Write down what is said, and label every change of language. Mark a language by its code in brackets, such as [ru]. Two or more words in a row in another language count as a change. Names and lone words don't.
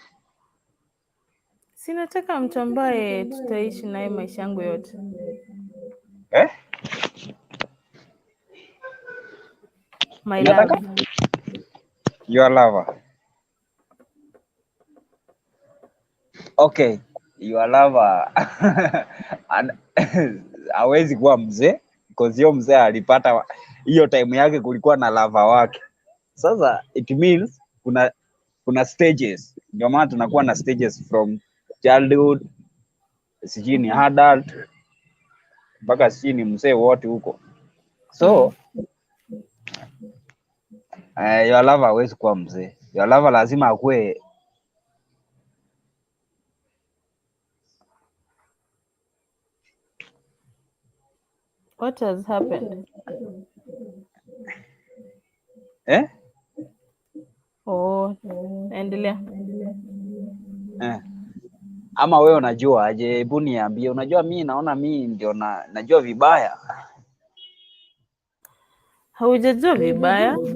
[sw] Sinataka mtu ambaye tutaishi naye maisha yangu yote. [en] My love. Your lover. Okay, your lover [sw] hawezi kuwa mzee because hiyo mzee alipata hiyo time yake, kulikuwa na lover wake. Sasa [en] it means [sw] kuna stages, ndio maana tunakuwa na stages [en] from childhood, [sw] sijui ni adult mpaka sijui ni mzee, wote huko. [en] So your lover [sw] hawezi kuwa mzee. [en] Your lover [sw] lazima akue [en] What has happened? [sw] Oh, endelea. Ama wewe unajua aje? Hebu niambie. Unajua mimi naona mimi ndio najua vibaya. Haujajua vibaya.